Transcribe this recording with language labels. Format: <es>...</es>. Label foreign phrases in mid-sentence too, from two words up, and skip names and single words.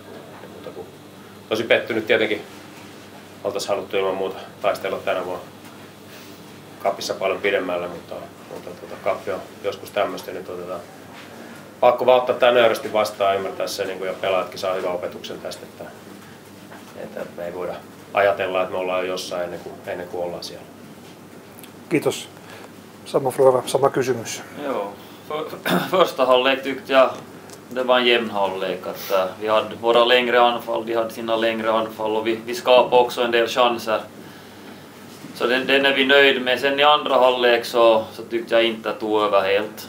<fi>Tosi pettynyt tietenkin, oltaisiin haluttu ilman muuta taistella tänä vuonna kapissa paljon pidemmälle, mutta kappi on joskus tämmöistä, niin pakko vaan ottaa tämä nöyrästi vastaan ja ymmärtää se, ja pelaajatkin saa hyvän opetuksen tästä, että me ei voida ajatella, että me ollaan jo jossain ennen kuin ollaan siellä. Kiitos. Sama kysymys.</fi> <sv>Jo, första halvlek tyckte jag det var en jämn halvlek. Att, vi hade våra längre anfall, de hade sina längre anfall och vi skapade också en del chanser. Så den är vi nöjd med. Sen i andra halvlek så tyckte jag inte att tog över helt.</sv>